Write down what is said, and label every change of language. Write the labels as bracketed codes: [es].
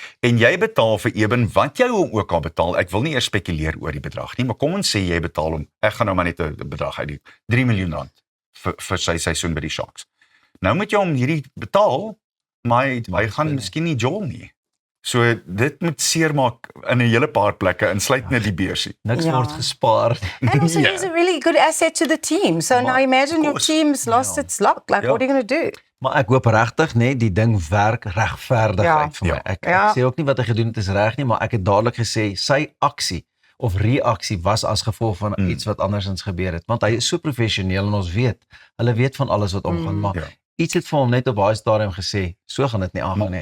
[af] En jy betaal vir Eben wat jy hom ook al betaal. Ek wil nie eers spekuleer oor die bedrag nie, maar kom ons sê jy betaal hom. Ek gaan nou maar net 'n bedrag uit die 3 miljoen rand vir sy seisoen by die Sharks. Nou moet jy hom hierdie betaal, maar hy gaan miskien nie jol nie. So dit moet seermaak in 'n hele paar plekke, insluit net die beursie. Niks word gespaar. [en] And also he's a really good asset to the team. So now imagine your team's lost its luck. Like, what are you going to do? [af] Maar ek hoop regtig net die ding werk regverdigheid vir my. Ek sê ook nie wat hy gedoen het is reg nie, maar ek het dadelik gesê sy aksie of reaksie was as gevolg van iets wat andersins gebeur het. Want hy is so professioneel en ons weet, hulle weet van alles wat omgaan, maar iets het vir hom net op daai stadium gesê, so gaan dit nie aangaan nie.